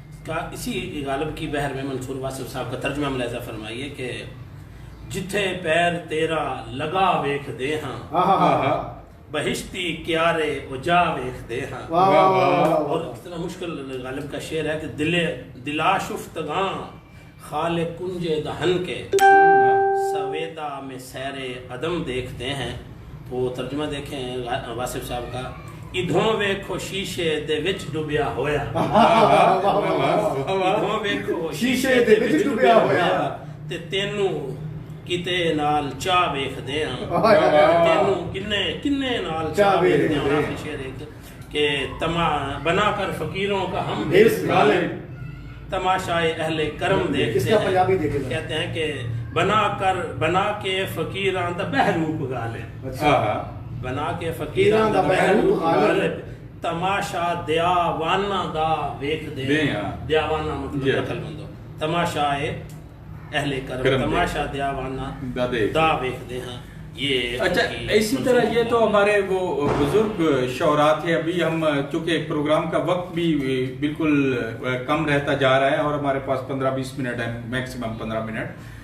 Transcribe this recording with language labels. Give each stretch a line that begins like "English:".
Urdu: کا اسی غالب کی بحر میں منصور واصف صاحب کا ترجمہ ملاحظہ فرمائیے کہ
Punjabi: جتھے پیر تیرا لگا ویکھ دے ہاں
Urdu: بہشتی کیارے اجا ویکھ دے ہاں. اور اتنا مشکل غالب کا شعر ہے کہ دلا شفتگاں خال کنجے دہن کے سویدا میں سیر عدم دیکھتے ہیں. وہ ترجمہ دیکھیں واصف صاحب کا,
Punjabi: ادھوں ویکھو شیشے دے وچ ڈوبیا ہویا, ادھوں ویکھو شیشے دے وچ ڈوبیا ہویا تے تینوں کتے نال چاہ ویکھ دے ہاں, تینوں کنے نال چاہ ویکھ دے ہاں.
Urdu: شعر ایک کہ بنا کر فقیروں کا ہم بھیس غالب تماشائے اہل کرم دیکھتے ہیں. کہتے ہیں کہ
Punjabi: بنا کے فقیران دا بہروپ غالب, بنا کے فقیران دا بہروپ غالب تماشا دیاوانا دا ویکھ دے. دیاوانا مطلب عقل مندو,
Urdu: تماشائے اہل کرم
Punjabi: تماشا دیاوانا دا ویکھ دے ہاں.
Urdu: یہ اچھا اسی طرح یہ تو ہمارے وہ بزرگ شعراء تھے. ابھی ہم چونکہ پروگرام کا وقت بھی بالکل کم رہتا جا رہا ہے اور ہمارے پاس 15-20 منٹ ہے, میکسیمم 15 منٹ.